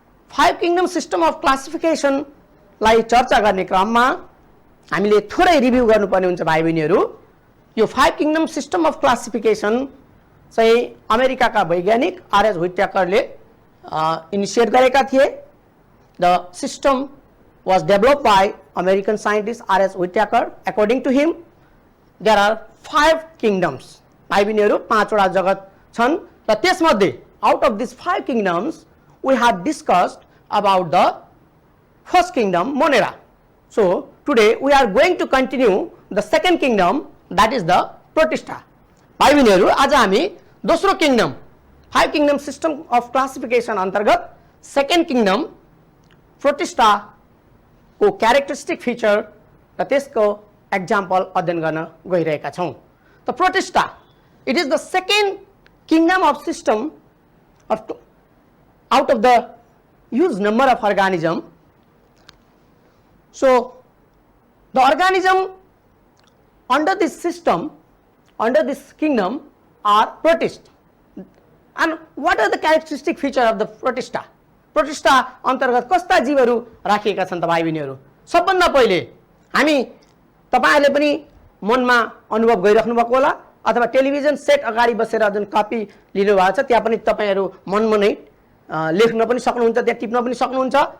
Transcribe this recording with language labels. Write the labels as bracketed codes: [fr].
[ne] 5 kingdom system of क्लासिफिकेसनलाई चर्चा गर्ने क्रममा हामीले थोरै रिभ्यू गर्नुपर्ने हुन्छ भाइ बहिनीहरू। यो 5 किङडम सिस्टम अफ क्लासिफिकेसन चाहिँ अमेरिकाका वैज्ञानिक आर.एच. व्हिटेकरले इनिशिएट गरेका थिए। [en] The system was developed by American scientist R.H. Whitaker. According to him, there are 5 kingdoms. [ne] भाइ बहिनीहरू 5 वटा जगत छन् र त्यसमध्ये [en] out of these 5 kingdoms we have discussed about the first kingdom, Monera. So today we are going to continue the second kingdom, that is the Protista. [ne] भाइ बहिनीहरू आज हामी दोस्रो kingdom 5 kingdom system of classification अन्तर्गत second kingdom protista को characteristic feature र त्यसको example अध्ययन गर्न गइरहेका छौं। [en] त protista it is the second kingdom of system of out of the huge number of organism. So the organism under this system, under this kingdom are protists. And what are the characteristic feature of the protista? [ne] Protista अन्तर्गत कस्ता जीवहरू राखिएका छन् त भाइ बहिनीहरू? सबभन्दा पहिले हामी तपाईहरुले पनि मनमा अनुभव गरिराख्नु भएको होला अथवा टेलिभिजन सेट अगाडि बसेर जुन कपी लिनु भएको छ त्यहाँ पनि तपाईहरु मनमा नै लेख्न पनि सक्नुहुन्छ, त्यहाँ टिप्न पनि सक्नुहुन्छ।